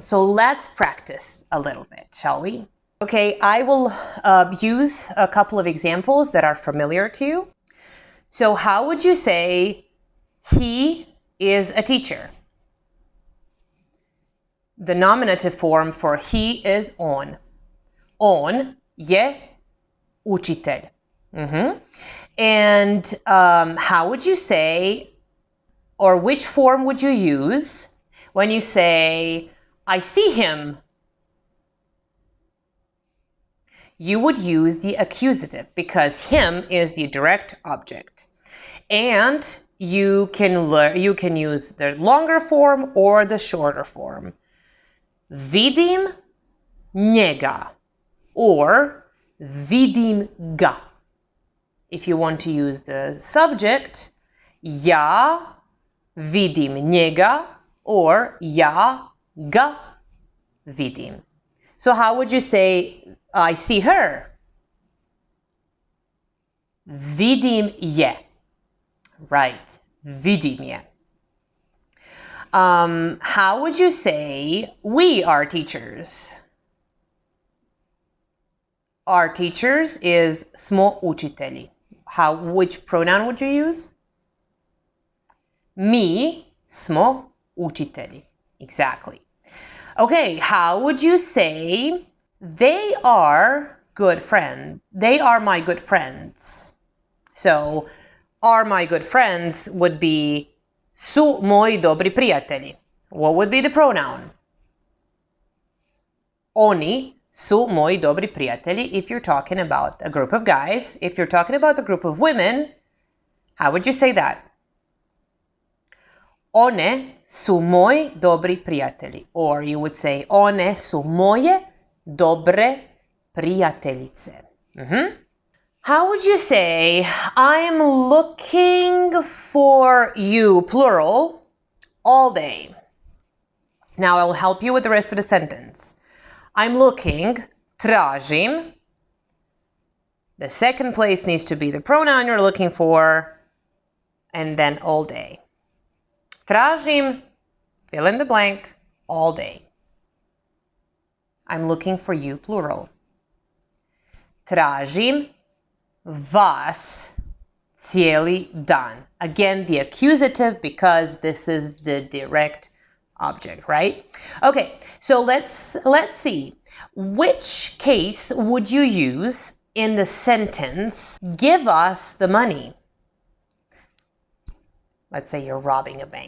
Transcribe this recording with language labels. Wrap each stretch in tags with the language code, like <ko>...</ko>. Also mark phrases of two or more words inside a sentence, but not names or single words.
<en>So let's practice a little bit, shall we? Okay, I will use a couple of examples that are familiar to you. So how would you say he is a teacher? The nominative form for he is on.</en> <hr>On je učitelj.</hr> <en>And how would you say, or which form would you use when you say, I see him? You would use the accusative because him is the direct object. And you can use the longer form or the shorter form.</en> <hr>Vidim njega or vidim ga.</hr> <en>If you want to use the subject,</en> <hr>ja vidim njega or ja ga vidim.</hr> <en>So how would you say, I see her?</en> <hr>Vidim je. Right, vidim je.</hr> <en>How would you say, we are teachers? Our teachers is</en> <hr>smo učitelji.</hr> <en>Which pronoun would you use?</en> <hr>Mi smo učitelji.</hr> <en>Exactly. Okay, how would you say, they are good friends? They are my good friends. So, are my good friends would be</en> <hr>su moji dobri prijatelji.</hr> <en>What would be the pronoun?</en> <hr>Oni su moji dobri prijatelji</hr> <en>if you're talking about a group of guys. If you're talking about a group of women, how would you say that?</en> <hr>One su moji dobri prijatelji.</hr> <en>Or you would say,</en> <hr>one su moje dobre prijateljice.</hr> <en>How would you say, I'm looking for you, plural, all day? Now I'll help you with the rest of the sentence. I'm looking, tražim. The second place needs to be the pronoun you're looking for, and then all day. Tražim, fill in the blank, all day. I'm looking for you, plural.</en> <hr>Tražim vas cijeli dan.</hr> <en>Again, the accusative because this is the direct object, right? Okay, so let's see. Which case would you use in the sentence, give us the money? Let's say you're robbing a bank.</en>